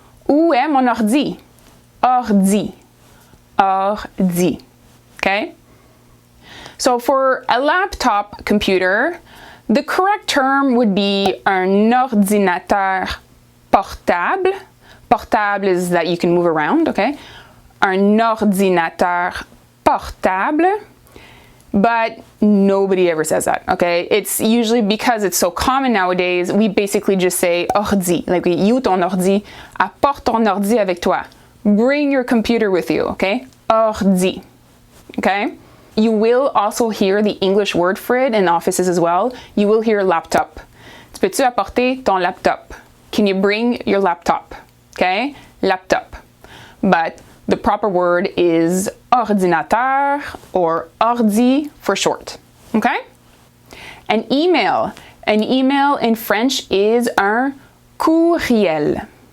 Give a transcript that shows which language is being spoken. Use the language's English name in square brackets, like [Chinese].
[French] Où est mon ordi? Ordi. Ordi. Okay? [English] So for a laptop computer, The correct term would be un ordinateur portable. Portable is that you can move around, okay? [French] Un ordinateur portable. [English] But nobody ever says that, okay? It's usually because it's so common nowadays, we basically just say ordi. Like, you [French] ton ordi, apporte ton ordi avec toi. [English] Bring your computer with you, okay? Ordi, okay? You will also hear the English word for it in offices as well. You will hear laptop. [French] Tu peux-tu apporter ton laptop? [English] Can you bring your laptop? Okay? Laptop. But the proper word is ordinateur or ordi for short. Okay? An email. An email in French is un courriel.